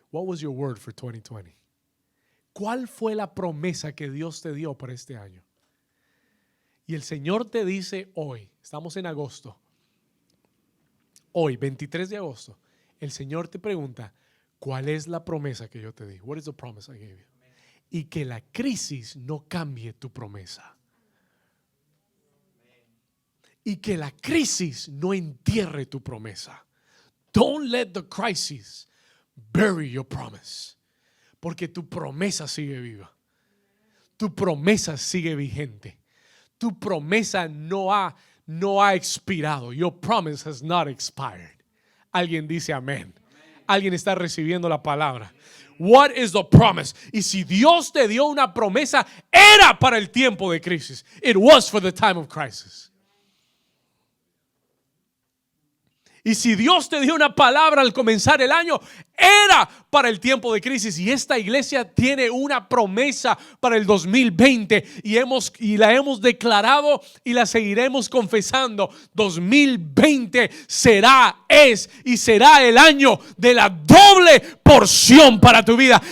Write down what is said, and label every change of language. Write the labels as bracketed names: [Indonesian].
[English] What was your word for 2020? [Spanish] ¿Cuál fue la promesa que Dios te dio para este año? Y el Señor te dice hoy, estamos en agosto, hoy 23 de agosto, el Señor te pregunta, ¿cuál es la promesa que yo te di? [English] What is the promise I gave you? [Spanish] Y que la crisis no cambie tu promesa. Y que la crisis no entierre tu promesa. [English] Don't let the crisis bury your promise. [Spanish] Porque tu promesa sigue viva. Tu promesa sigue vigente. Tu promesa no ha expirado. [English] Your promise has not expired. [Spanish] Alguien dice amén. Alguien está recibiendo la palabra. [English] What is the promise? [Spanish] Y si Dios te dio una promesa, era para el tiempo de crisis. [English] It was for the time of crisis. [Spanish] Y si Dios te dio una palabra al comenzar el año, era para el tiempo de crisis. Y esta iglesia tiene una promesa para el 2020 y la hemos declarado y la seguiremos confesando. 2020 es y será el año de la doble porción para tu vida.